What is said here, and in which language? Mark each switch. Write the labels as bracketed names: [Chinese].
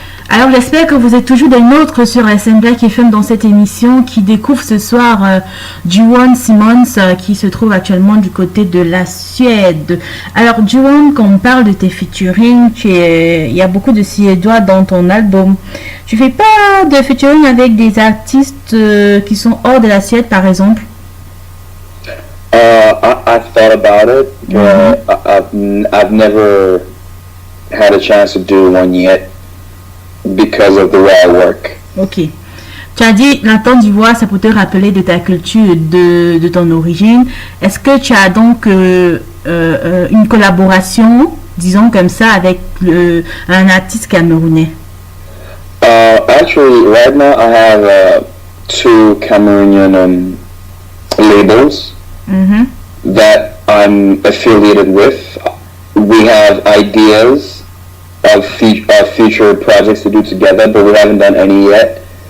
[French] Alors j'espère que vous êtes toujours des nôtres sur SN Black FM dans cette émission qui découvre ce soir Juwan Simmons qui se trouve actuellement du côté de la Suède. Alors Juwan, quand on parle de tes featuring, il y a beaucoup de Suédois dans ton album. Tu fais pas de featuring avec des artistes qui sont hors de la Suède par exemple? [English] I've thought about it, but I've never had a chance to do one yet. Because of the way I work. Ok. [French] Tu as dit la Côte d'Ivoire, ça peut te rappeler de ta culture, de ton origine. Est-ce que tu as donc une collaboration, disons comme ça, avec un artiste camerounais? [English] Actually, right now I have two Cameroonian labels that I'm affiliated with. We have ideas of future projects to do together, but we haven't done any yet.